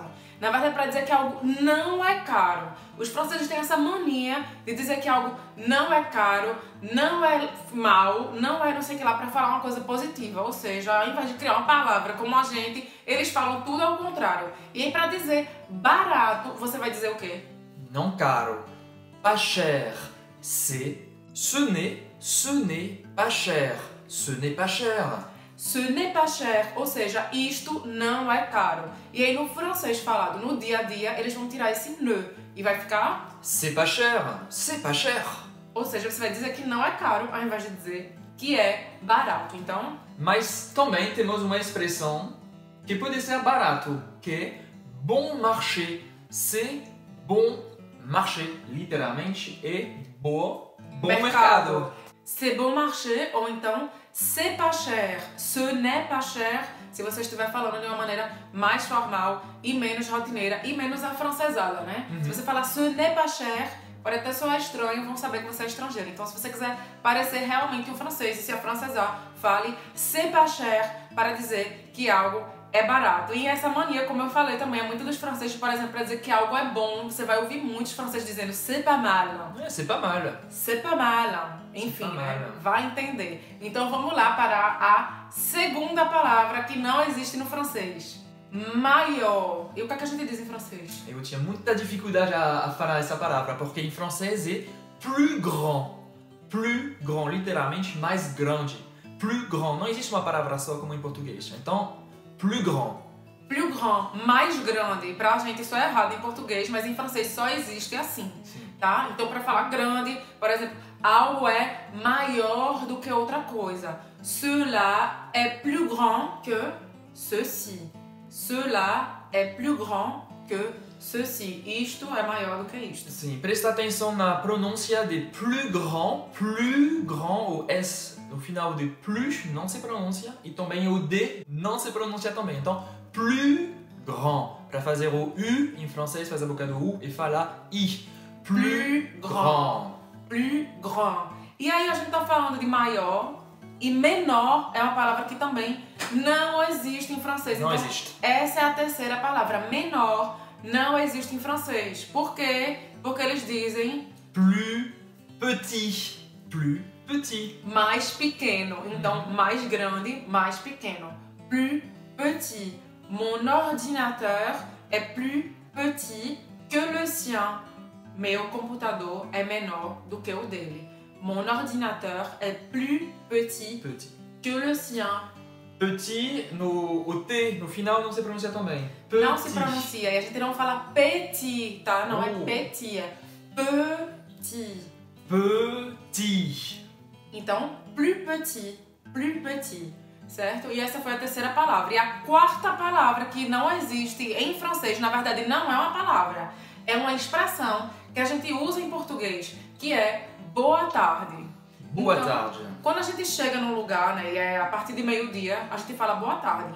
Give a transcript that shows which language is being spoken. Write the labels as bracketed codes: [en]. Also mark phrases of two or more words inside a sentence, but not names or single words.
[pt] Na verdade, para dizer que algo não é caro. Os franceses têm essa mania de dizer que algo não é caro, não é mal, não é não sei o que lá, para falar uma coisa positiva. Ou seja, ao invés de criar uma palavra como a gente, eles falam tudo ao contrário. E aí, para dizer barato, você vai dizer o quê? Não caro. [fr] Pas cher. Ce n'est pas cher. Ce n'est pas cher. Ce n'est pas cher, [pt] ou seja, isto não é caro. E aí no francês falado no dia a dia, eles vão tirar esse ne e vai ficar [fr] c'est pas cher, c'est pas cher. [pt] Ou seja, você vai dizer que não é caro ao invés de dizer que é barato. Então, mas também temos uma expressão que pode ser barato, que é [fr] bon marché. C'est bon marché, [pt] literalmente é bom mercado. [fr] C'est bon marché, [pt] ou então [fr] c'est pas cher, ce n'est pas cher, [pt] se você estiver falando de uma maneira mais formal e menos rotineira e menos afrancesada, né? Se você falar [fr] ce n'est pas cher, [pt] pode até soar estranho, vão saber que você é estrangeiro. Então, se você quiser parecer realmente um francês e se afrancesar, fale [fr] c'est pas cher [pt] para dizer que algo é barato. E essa mania, como eu falei também, é muito dos franceses, por exemplo, para dizer que algo é bom. Você vai ouvir muitos franceses dizendo [fr] c'est pas mal. C'est pas mal. C'est pas mal. [pt] Enfim, né? Vai entender. Então vamos lá para a segunda palavra que não existe no francês. Maior. E o que é que a gente diz em francês? Eu tinha muita dificuldade a falar essa palavra, porque em francês é [fr] plus grand. Plus grand, [pt] literalmente mais grande. [fr] Plus grand. [pt] Não existe uma palavra só como em português. Então, [fr] plus grand. Plus grand, [pt] mais grande. Pra gente isso é errado em português, mas em francês só existe assim. Sim. Tá? Então para falar grande, por exemplo, algo é maior do que outra coisa. [fr] Cela est plus grand que ceci. Cela est plus grand que ceci. [pt] Isto é maior do que isto. Sim, presta atenção na pronúncia de [fr] plus grand, [pt] o S no final de plus não se pronuncia e também o D não se pronuncia também. Então, [fr] plus grand. [pt] Para fazer o U em francês, faz a boca do U e fala I. [fr] Plus grand. Plus grand. [pt] E aí a gente tá falando de maior e menor é uma palavra que também não existe em francês. Não então, existe. Essa é a terceira palavra. Menor não existe em francês. Por quê? Porque eles dizem [fr] plus petit. Plus petit. [pt] Mais pequeno. Então, mais grande, mais pequeno. [fr] Plus petit. Mon ordinateur est plus petit que le sien. [pt] Meu computador é menor do que o dele. [fr] Mon ordinateur est plus petit que le sien. [pt] Petit, o T no final não se pronuncia também. Petit. Não se pronuncia. E a gente não fala petit, tá? Não é petit, é petit. Petit. Então, [fr] plus petit, plus petit. [pt] Certo? E essa foi a terceira palavra. E a quarta palavra que não existe em francês, na verdade não é uma palavra, é uma expressão que a gente usa em português, que é boa tarde. Boa então, tarde. Quando a gente chega num lugar, né, e é a partir de meio-dia, a gente fala boa tarde.